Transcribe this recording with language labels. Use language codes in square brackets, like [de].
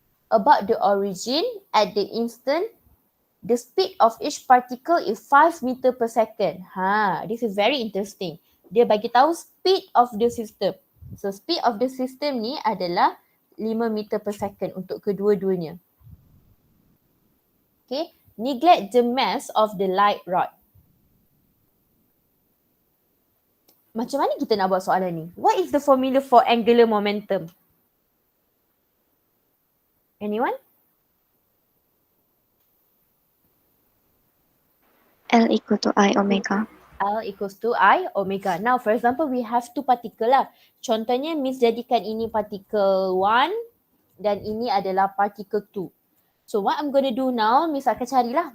[en] About the origin at the instant, the speed of each particle is 5 meter per second. This is very interesting. [ms] Dia bagi tahu speed of the system. So speed of the system ni adalah 5 meter per second untuk kedua-duanya. [en] Okay, neglect the mass of the light rod. [ms] Macam mana kita nak buat soalan ni? [en] What is the formula for angular momentum? Anyone? L equal to I omega. L equals to I omega. Now, for example, we have two particle lah. [ms] Contohnya, Miss jadikan ini particle 1 dan ini adalah particle 2. [en] So, what I'm going to do now, [ms] Miss akan carilah.